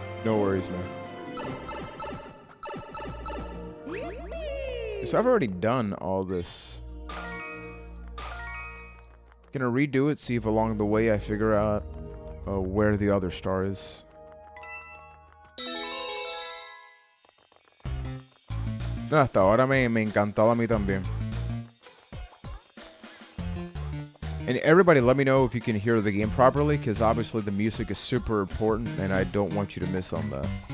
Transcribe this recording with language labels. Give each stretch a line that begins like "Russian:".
English: No worries, man. So I've already done all this. Gonna redo it, see if along the way I figure out where the other star is.
Spanish: Hasta ahora me encantaba a mí también.
English: And everybody let me know if you can hear the game properly, because obviously the music is super important and I don't want you to miss on that.